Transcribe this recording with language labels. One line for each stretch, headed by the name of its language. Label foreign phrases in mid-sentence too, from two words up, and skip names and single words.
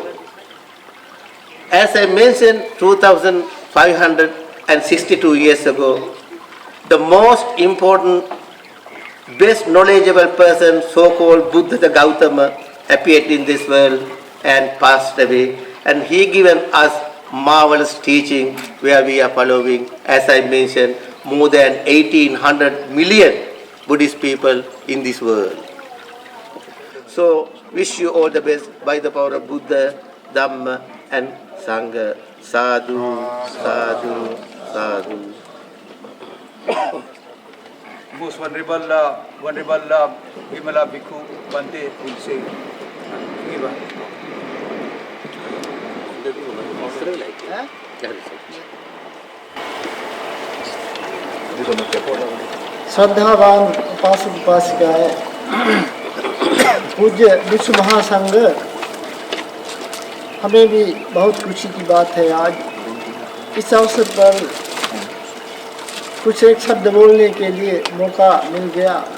English: As I mentioned 2562 years ago, the most important, best knowledgeable person, so-called Buddha Gautama, appeared in this world and passed away. And he given us marvelous teaching where we are following, as I mentioned, more than 1800 million Buddhist people in this world. So, wish you all the best by the power of Buddha, Dhamma and Sangha.
Pali: Sadhu, sadhu, sadhu.
English: Most Venerable Vimala Bhikkhu Bhante will say,
Hindi: श्रद्धावान उपासक उपासिकाएं, पूज्य विश्व महासंघ, हमें भी बहुत खुशी की बात है आज इस अवसर पर कुछ एक शब्द बोलने के लिए मौका मिल गया।